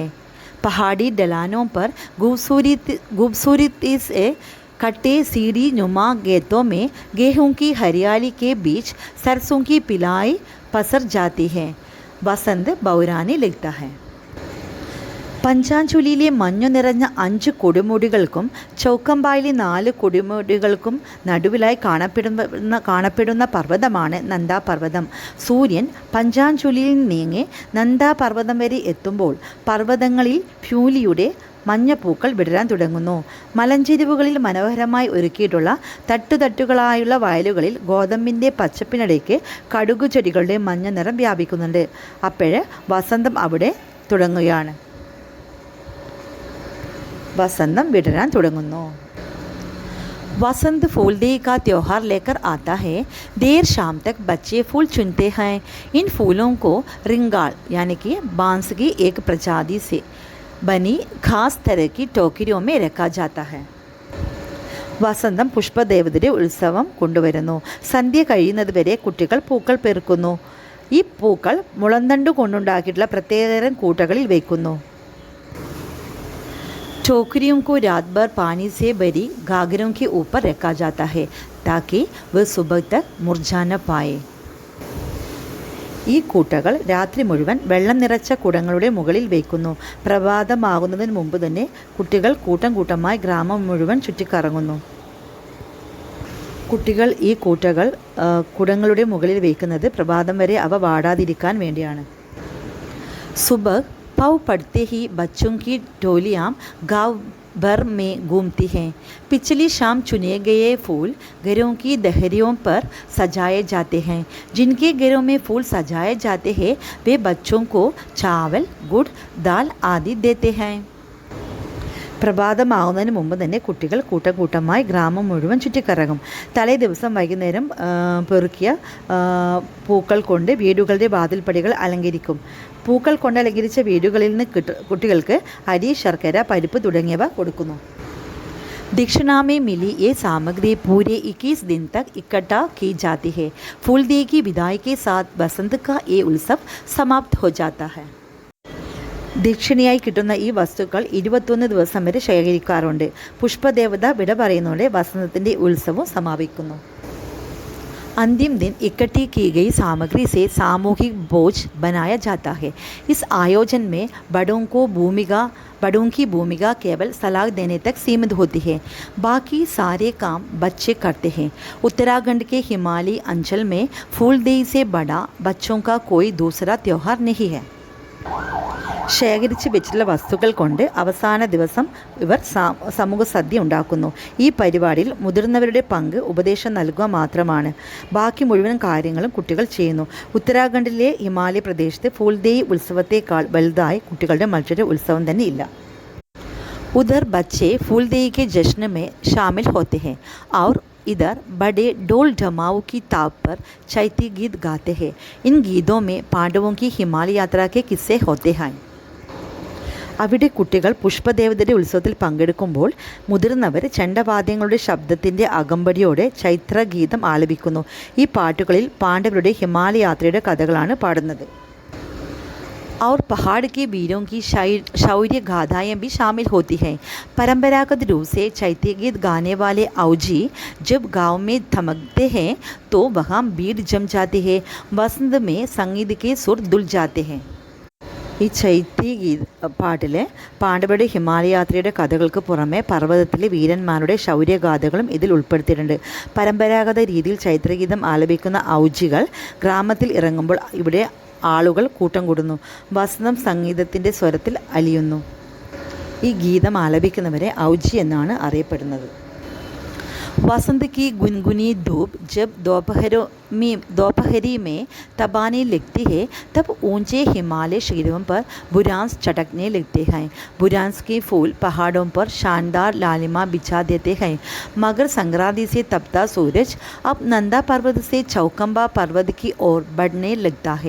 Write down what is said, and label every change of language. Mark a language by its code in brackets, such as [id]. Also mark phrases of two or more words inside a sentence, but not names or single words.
[hi] पहाड़ी ढलानों पर खूबसूरती से कटे सीढ़ी नुमा खेतों में गेहूं की हरियाली के बीच सरसों की पिलाई पसर जाती है. वसंत बौराने लगता है. [ml] പഞ്ചാഞ്ചുലിയിലെ മഞ്ഞു നിറഞ്ഞ 5 കൊടുമുടികൾക്കും ചൗക്കമ്പായിലെ 4 കൊടുമുടികൾക്കും നടുവിലായി കാണപ്പെടുന്ന പർവ്വതമാണ് നന്ദാ പർവ്വതം. സൂര്യൻ പഞ്ചാഞ്ചുലിയിൽ നീങ്ങി നന്ദാ പർവ്വതം വരെ എത്തുമ്പോൾ പർവ്വതങ്ങളിൽ ഫ്യൂലിയുടെ മഞ്ഞപ്പൂക്കൾ വിടരാൻ തുടങ്ങുന്നു. മലഞ്ചെരിവുകളിൽ മനോഹരമായി ഒരുക്കിയിട്ടുള്ള തട്ടുതട്ടുകളായുള്ള വയലുകളിൽ ഗോതമ്പിൻ്റെ പച്ചപ്പിനിടയ്ക്ക് കടുകുചെടികളുടെ മഞ്ഞ നിറം വ്യാപിക്കുന്നുണ്ട്. അപ്പോഴ് വസന്തം അവിടെ തുടങ്ങുകയാണ്. വസന്തം വിടരാൻ തുടങ്ങുന്നു. [hi] वसंत फूल देई का त्यौहार लेकर आता है. देर शाम तक बच्चे फूल चुनते हैं. इन फूलों को रिंगाल यानी कि बांस की एक प्रजाति से बनी खास तरह की टोकरियों में रखा जाता है. [ml] വസന്തം പുഷ്പദേവതയുടെ ഉത്സവം കൊണ്ടുവരുന്നു. സന്ധ്യ കഴിയുന്നത് വരെ കുട്ടികൾ പൂക്കൾ പെറുക്കുന്നു. ഈ പൂക്കൾ മുളന്തണ്ടു കൊണ്ടുണ്ടാക്കിയിട്ടുള്ള പ്രത്യേകതരം കൂട്ടകളിൽ വയ്ക്കുന്നു. [hi] टोकरियों को रात भर पानी से भरी घाघरों के ऊपर रखा जाता है ताकि वह सुबह तक मुरझा न पाए. [ml] ഈ കൂട്ടകൾ രാത്രി മുഴുവൻ വെള്ളം നിറച്ച കുടങ്ങളുടെ മുകളിൽ വയ്ക്കുന്നു. പ്രഭാതമാകുന്നതിന് മുമ്പ് തന്നെ കുട്ടികൾ കൂട്ടം കൂട്ടമായി ഗ്രാമം മുഴുവൻ ചുറ്റിക്കറങ്ങുന്നു. കുട്ടികൾ ഈ കുടങ്ങളുടെ മുകളിൽ വയ്ക്കുന്നത് പ്രഭാതം വരെ അവ വാടാതിരിക്കാൻ വേണ്ടിയാണ്. [hi] സുബഹ് पौ पड़ते ही बच्चों की टोलियाँ गाँव भर में घूमती हैं. पिछली शाम चुने गए फूल घरों की दहरियों पर सजाए जाते हैं. जिनके घरों में फूल सजाए जाते हैं वे बच्चों को चावल गुड़ दाल आदि देते हैं. [ml] പ്രഭാതമാവുന്നതിന് മുമ്പ് തന്നെ കുട്ടികൾ കൂട്ടം കൂട്ടമായി ഗ്രാമം മുഴുവൻ ചുറ്റിക്കറങ്ങും. തലേ ദിവസം വൈകുന്നേരം പെറുക്കിയ പൂക്കൾ കൊണ്ട് വീടുകളുടെ വാതിൽപ്പടികൾ അലങ്കരിക്കും. പൂക്കൾ കൊണ്ട് അലങ്കരിച്ച വീടുകളിൽ നിന്ന് കുട്ടികൾക്ക് അരി, ശർക്കര, പരിപ്പ് തുടങ്ങിയവ കൊടുക്കുന്നു. [hi] दक्षिणा में मिली ये सामग्री पूरे 21 दिन तक इकट्ठा की जाती है. फूलदेई की विदाई के साथ बसंत का ये उत्सव समाप्त हो जाता है. [ml] ദക്ഷിണയായി കിട്ടുന്ന ഈ വസ്തുക്കൾ 21 ദിവസം വരെ ശേഖരിക്കാറുണ്ട്. പുഷ്പദേവത വിട പറയുന്നതോടെ വസന്തത്തിൻ്റെ ഉത്സവം സമാപിക്കുന്നു. [hi] अंतिम दिन इकट्ठी की गई सामग्री से सामूहिक भोज बनाया जाता है. इस आयोजन में बड़ों की भूमिका केवल सलाह देने तक सीमित होती है. बाकी सारे काम बच्चे करते हैं. उत्तराखंड के हिमालयी अंचल में फूलदेई से बड़ा बच्चों का कोई दूसरा त्यौहार नहीं है. [ml] ശേഖരിച്ച് വെച്ചിട്ടുള്ള വസ്തുക്കൾ കൊണ്ട് അവസാന ദിവസം ഇവർ സമൂഹ സദ്യ ഉണ്ടാക്കുന്നു. ഈ പരിപാടിയിൽ മുതിർന്നവരുടെ പങ്ക് ഉപദേശം നൽകുക മാത്രമാണ്. ബാക്കി മുഴുവൻ കാര്യങ്ങളും കുട്ടികൾ ചെയ്യുന്നു. ഉത്തരാഖണ്ഡിലെ ഹിമാലയ പ്രദേശത്ത് ഫൂൽദേയി ഉത്സവത്തെക്കാൾ വലുതായി കുട്ടികളുടെ മറ്റൊരു ഉത്സവം തന്നെ ഇല്ല. [hi] उधर बच्चे फूलदेई के जश्न में शामिल होते हैं और इधर बड़े ढोल ढमाऊ की ताप पर चैती गीत गाते हैं. इन गीतों में पांडवों की हिमालय यात्रा के किस्से होते हैं. [ml] അവിടെ കുട്ടികൾ പുഷ്പദേവതയുടെ ഉത്സവത്തിൽ പങ്കെടുക്കുമ്പോൾ മുതിർന്നവർ ചെണ്ടവാദ്യങ്ങളുടെ ശബ്ദത്തിൻ്റെ അകമ്പടിയോടെ ചൈത്രഗീതം ആലപിക്കുന്നു. ഈ പാട്ടുകളിൽ പാണ്ഡവരുടെ ഹിമാലയ യാത്രയുടെ കഥകളാണ് പാടുന്നത്. [hi] और पहाड़ के वीरों की शौर्य गाथाएँ भी शामिल होती हैं. परंपरागत रूप से चैत्य गीत गाने वाले औजी जब गांव में थमकते हैं तो वहाँ भीड़ जम जाती है. वसंत में संगीत के सुर दुल जाते हैं. [ml] ഈ ചൈത്യ പാട്ടിലെ പാണ്ഡവരുടെ ഹിമാലയ യാത്രയുടെ കഥകൾക്ക് പുറമെ പർവ്വതത്തിലെ വീരന്മാരുടെ ശൗര്യഗാഥകളും ഇതിൽ ഉൾപ്പെടുത്തിയിട്ടുണ്ട്. പരമ്പരാഗത രീതിയിൽ ചൈത്രഗീതം ആലപിക്കുന്ന ഔജികൾ ഗ്രാമത്തിൽ ഇറങ്ങുമ്പോൾ ഇവിടെ ആളുകൾ കൂട്ടം കൂടുന്നു. വസന്തം സംഗീതത്തിൻ്റെ സ്വരത്തിൽ അലിയുന്നു. ഈ ഗീതം ആലപിക്കുന്നവരെ ഔജി എന്നാണ് അറിയപ്പെടുന്നത്. [hi] वसंत की गुनगुनी धूप जब दोपहरी में तबाने लगती है तब ऊंचे हिमालय शिखरों पर बुरांस चटकने लगते हैं. बुरांस के फूल पहाड़ों पर शानदार लालिमा बिछा देते हैं. मकर संक्रांति से तपता सूरज अब नंदा पर्वत से चौकंबा पर्वत की ओर बढ़ने लगता है.